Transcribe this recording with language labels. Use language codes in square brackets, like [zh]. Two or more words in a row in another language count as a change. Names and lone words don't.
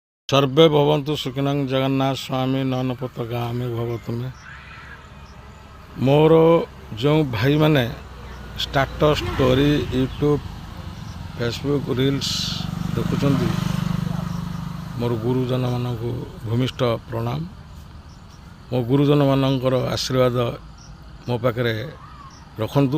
[sa] सर्वे भवन्तु सुखिनं जगन्नाथ स्वामी नयन पताकामि भवतुमे। [or] ମୋର ଜୋ ଭାଇ ମାନେ [en] status story YouTube Facebook reels [or] ଦେଖୁଛନ୍ତି ମୋର ଗୁରୁଜନ ମାନଙ୍କୁ ଭୂମିଷ୍ଠ ପ୍ରଣାମ। ମୋ ଗୁରୁଜନ ମାନଙ୍କର ଆଶୀର୍ବାଦ ମୋ ପାଖେ ରଖନ୍ତୁ।